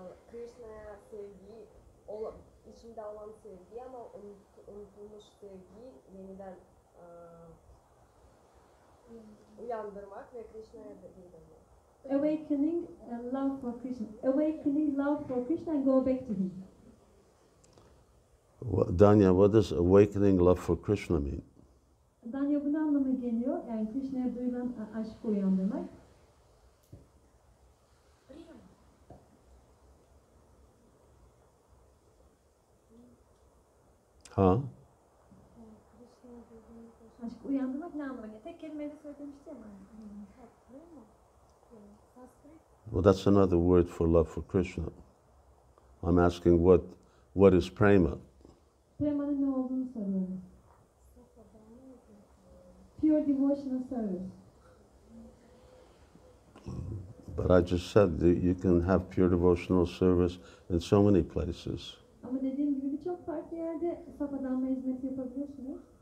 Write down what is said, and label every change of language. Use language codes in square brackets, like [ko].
[tr] Krishna'ya sevgiyi, içinde olan sevgiyi ama unutulmuş sevgiyi yeniden uyandırmak ve Krishna'ya da geri dönmek. [en] Awakening love for Krishna. Awakening love for Krishna and go back to him. Danya, what does awakening love for Krishna mean? [tr] Danya bu ne anlama geliyor? Yani Krishna'ya duyulan aşkı uyandırmak. Huh? Aşkı uyandırmak ne anlama geliyor? Tek kelimeyle söylemişti ama. [en] Well, that's another word for love for Krishna. I'm asking what is prema? [tr] Prema'nın ne olduğunu soruyorum. [en] Pure devotional service. But I just said that you can have pure devotional service in so many places. [tr] Ama dediğim gibi birçok farklı yerde saf adamla hizmet yapabiliyorsunuz.